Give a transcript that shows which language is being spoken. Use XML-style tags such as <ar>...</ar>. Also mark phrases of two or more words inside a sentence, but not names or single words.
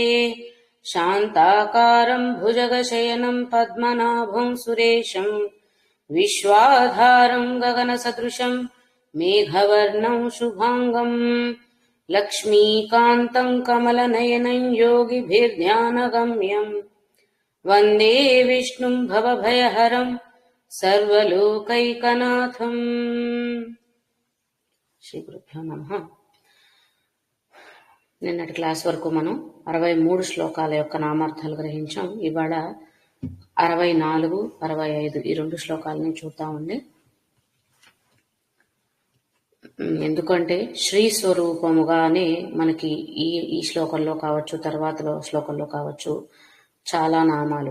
<sa>शान्ताकारं भुजगशयनं पद्मनाभं सुरेशं विश्वाधारं गगनसदृशं मेघवर्णं शुभांगं लक्ष्मीकान्तं कमलनयनं योगिभिर्ध्यानगम्यम् वन्दे विष्णुं भवभयहरं सर्वलोकैकनाथं। శ్రీ గురుభ్యో నమః.</sa> <te>నిన్నటి క్లాస్ వరకు మనం 63 శ్లోకాల యొక్క నామార్థాలు గ్రహించాం. ఇవాళ 64, 65 ఈ 2 శ్లోకాలని చూద్దామండి. ఎందుకంటే శ్రీ స్వరూపముగానే మనకి ఈ శ్లోకంలో కావచ్చు, తర్వాత శ్లోకంలో కావచ్చు చాలా నామాలు.</te>